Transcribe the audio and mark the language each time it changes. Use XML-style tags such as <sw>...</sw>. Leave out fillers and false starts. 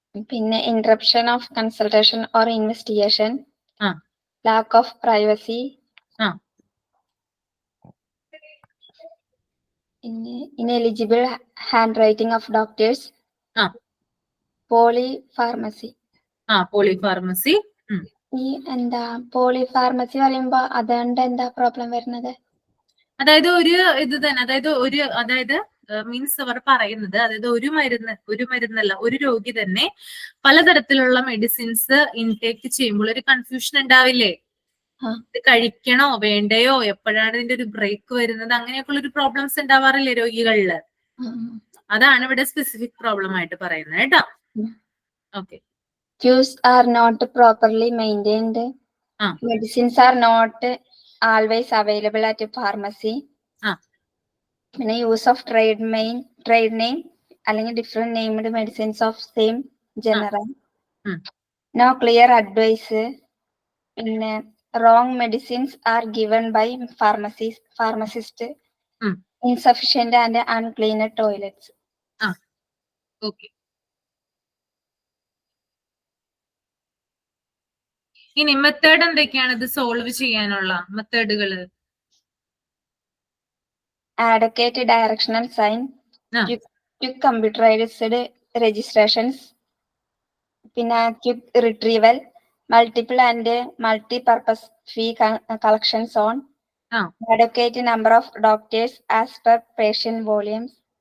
<en>പിന്നെ interruption of consultation or investigation. Lack of privacy. Ineligible handwriting of doctors. Polypharmacy. Polypharmacy.</en> <ml>ഈ എന്താ polypharmacy പറയുമ്പോ അതുകൊണ്ട് എന്താ പ്രോബ്ലം വരുന്നത്? അതായത് ഒരു ഇത് തന്നെ, അതായത് മീൻസ് അവർ പറയുന്നത്, അതായത് ഒരു മരുന്നല്ല, ഒരു രോഗി തന്നെ പലതരത്തിലുള്ള മെഡിസിൻസ് ഇൻടേക്ക് ചെയ്യുമ്പോൾ ഒരു കൺഫ്യൂഷൻ ഉണ്ടാവില്ലേ? ഇത് കഴിക്കണോ വേണ്ടയോ, എപ്പോഴാണ് ഇതിന്റെ ഒരു ബ്രേക്ക് വരുന്നത്, അങ്ങനെയൊക്കെയുള്ള ഒരു പ്രോബ്ലംസ് ഉണ്ടാവാറില്ലേ രോഗികളില്? അതാണ് ഇവിടെ സ്പെസിഫിക് പ്രോബ്ലം ആയിട്ട് പറയുന്നത് കേട്ടോ. Okay.</ml> <en>Queues are not properly maintained. Medicines are not always available at a pharmacy. പിന്നെ use of trade name അല്ലെങ്കിൽ different named medicines of same genre. No clear advice. പിന്നെ wrong medicines are given by pharmacist. Insufficient and unclean toilets. Okay.</en> <ml>ഇനി method എന്തൊക്കെയാണ് ഇത് solve ചെയ്യാനുള്ള മെത്തേഡുകള്?</ml> <en>Adequate directional sign. Quick computerized registrations. പിന്നെ quick retrieval. Multiple and multi-purpose fee collections on. Adequate number of doctors as per patient volumes.</en>